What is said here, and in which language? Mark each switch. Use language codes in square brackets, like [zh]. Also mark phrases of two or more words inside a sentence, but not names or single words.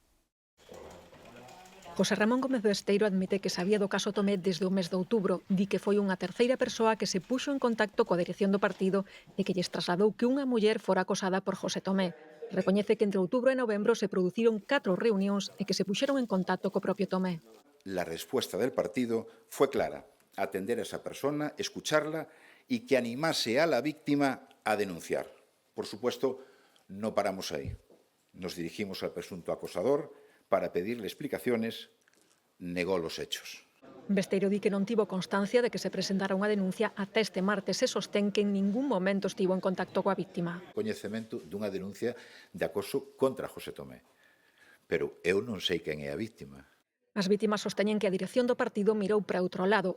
[gl] José Ramón Gómez Besteiro admite que sabía do caso Tomé desde o mes de outubro. Di que foi unha terceira persoa que se puxo en contacto coa dirección do partido e que lles trasladou que unha muller fora acosada por José Tomé. Recoñece que entre outubro e novembro se produciron 4 reunións e que se puxeron en contacto co propio Tomé. [es] La respuesta del partido fue clara: atender a esa persona, escucharla y que animase a la víctima a denunciar. Por supuesto, no paramos ahí. Nos dirigimos al presunto acosador para pedirle explicaciones, negó los hechos. [gl] Besteiro di que non tivo constancia de que se presentara unha denuncia ata este martes e sostén que en ningún momento estivo en contacto coa víctima. Coñecemento dunha denuncia de acoso contra José Tomé. Pero eu non sei quen é a víctima. As vítimas sosteñen que a dirección do partido mirou para outro lado.